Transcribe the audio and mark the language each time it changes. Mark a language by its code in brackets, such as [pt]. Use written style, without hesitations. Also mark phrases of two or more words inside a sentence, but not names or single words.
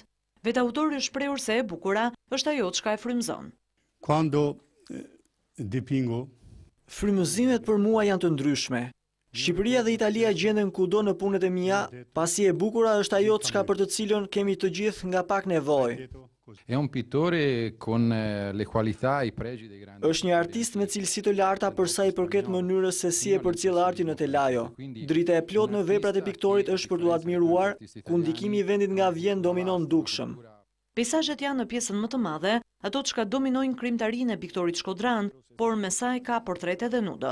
[sq] Vetë autori është shprehur se e bukura është ajo çka e frymëzon. [it] Quando dipingo, [sq] frymëzimet për mua janë të ndryshme. Shqipëria dhe Italia gjenden kudo në punët e mia, pasi e bukura është ajo çka për të cilën kemi të gjithë nga pak nevojë. [it] È un pittore con le qualità e i pregi dei grandi. [sq] Është një artist me cilësi të larta për sa i përket mënyrës se si e përcjell artin në telajo. Drita e plot në veprat e piktorit është për t'u admiruar, ku ndikimi i vendit nga vjen dominon dukshëm. Peizazhet janë në pjesën më të madhe ato çka dominojnë krijimtarinë e piktorit shkodran, por me saj ka portrete dhe nudo.